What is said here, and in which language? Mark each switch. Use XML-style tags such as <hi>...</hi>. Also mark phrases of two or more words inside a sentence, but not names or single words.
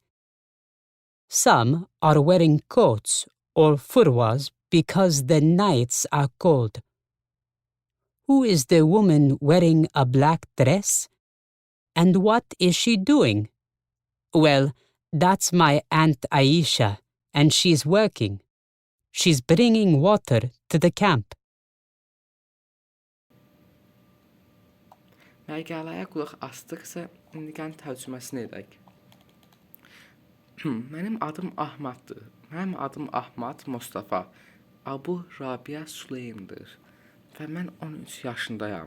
<en>Some are wearing coats or furwas because the nights are cold. Who is the woman wearing a black dress? And what is she doing? Well, that's my Aunt Aisha, and she's working. She's bringing water to the camp.</en> <az>Məqaləyə qulaq asdıqsa, indi gəlin tərcüməsini edək. Mənim adım Ahmaddır. Mənim adım Ahmad Mustafa Abu Rabia Sulaimdir və mən 13 yaşındayam.</az>